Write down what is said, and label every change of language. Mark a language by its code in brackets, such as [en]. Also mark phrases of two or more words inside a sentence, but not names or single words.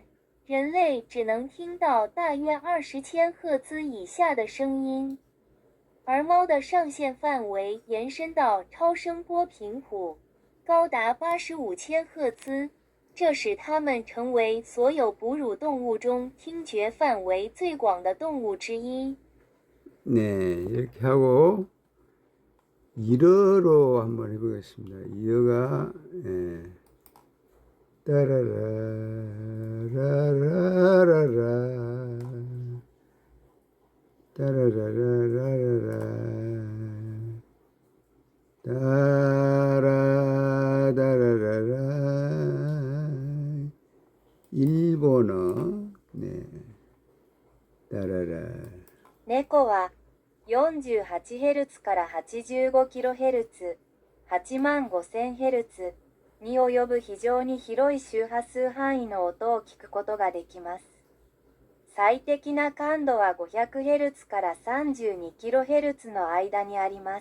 [zh] 人类只能听到大约20千赫兹以下的声音，而猫的上限范围延伸到超声波频谱，高达85千赫兹，这使它们成为所有哺乳動物中听觉范围最广的动物之一。 [ko] 네, 이렇게 하고 일어로 한번 해보겠습니다. 일어가 따라라라라라라 따라라라라라라 따라라라라 일본어. 네, 따라라. [ja] 猫は 48Hz から 85kHz、85000Hz に及ぶ非常に広い周波数範囲の音を聞くことができます。最適な感度は 500Hz から 32kHz の間にあります。